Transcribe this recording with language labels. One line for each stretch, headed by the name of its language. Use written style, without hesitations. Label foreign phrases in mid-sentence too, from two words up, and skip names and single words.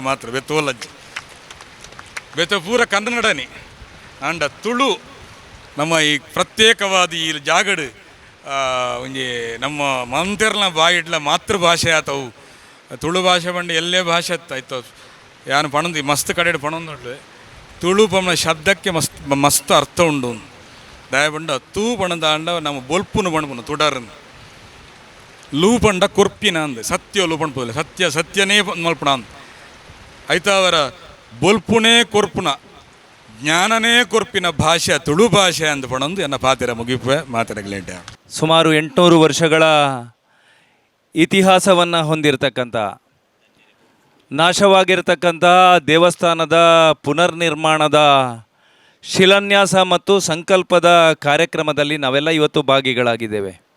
Tulu: ಮಾತ್ರ ಬೆತ್ತೋಲಜ್ಜಿ ಬೆತ್ತ ಪೂರ ಕನ್ನಡನೇ ಅಂಡ ತುಳು ನಮ್ಮ ಈ ಪ್ರತ್ಯೇಕವಾದ ಈ ಜಾಗಡು ಒಂಜಿ ನಮ್ಮ ಮಂತೆರ್ಲ ಬಾಯಿಡ್ಲ ಮಾತೃಭಾಷೆ ಆತವು ತುಳು ಭಾಷೆ ಬಂದು ಎಲ್ಲೇ ಭಾಷೆ ಆಯ್ತು ಯಾನು ಪಣಂದು ಮಸ್ತ್ ಕಡೆ ಪಣಂದು ತುಳು ಪಣ ಶಬ್ದಕ್ಕೆ ಮಸ್ತ್ ಅರ್ಥ ಉಂಡು ದಯಬಂಡ ತೂ ಪಣದ ಅಂಡ ನಮ್ಮ ಬೊಲ್ಪುನು ಪಣಪುನು ತುಡರನ್ ಲೂ ಪಂಡ ಕೊರ್ಪಿನ ಅಂದೆ ಸತ್ಯ ಲೂ ಪಣ್ಪುದಿಲ್ಲ ಸತ್ಯನೇ ಮಲ್ಪುಣ ಅಂದ ಆಯ್ತಾ ಅವರ ಬೊಲ್ಪುನೇ ಕೊರ್ಪುನ ಜ್ಞಾನನೇ ಕೊರ್ಪಿನ ಭಾಷೆ ತುಳು ಭಾಷೆ ಅಂದ ಪಣಂದು ಎನ್ನ ಪಾತೆರ ಮುಗಿಪೆ ಮಾತಾಡಗಲೇಂಟ
Kannada: ಸುಮಾರು 800 ವರ್ಷಗಳ ಇತಿಹಾಸವನ್ನು ಹೊಂದಿರತಕ್ಕಂಥ ನಾಶವಾಗಿರ್ತಕ್ಕಂಥ ದೇವಸ್ಥಾನದ ಪುನರ್ನಿರ್ಮಾಣದ ಶಿಲಾನ್ಯಾಸ ಮತ್ತು ಸಂಕಲ್ಪದ ಕಾರ್ಯಕ್ರಮದಲ್ಲಿ ನಾವೆಲ್ಲ ಇವತ್ತು ಭಾಗಿಗಳಾಗಿದ್ದೇವೆ.